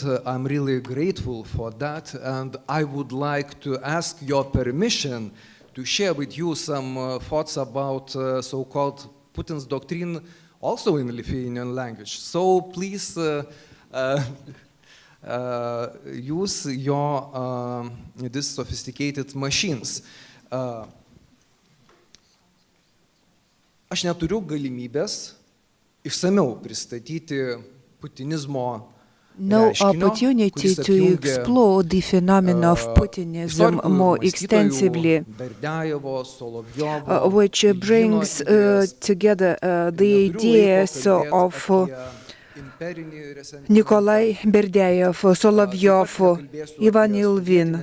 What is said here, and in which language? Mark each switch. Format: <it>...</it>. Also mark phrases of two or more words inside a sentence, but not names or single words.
<en>I'm really grateful for that, and I would like to ask your permission to share with you some thoughts about so-called Putin's doctrine, also in Lithuanian language. So please use your these sophisticated machines.</en> <lt>Aš neturiu galimybės išsamiau pristatyti putinizmo</lt> <en>no opportunity to explore the phenomena of Putinism more extensively, which brings together the ideas of Nikolai Berdiaev, Solovyov, Ivan Ilvin.</en>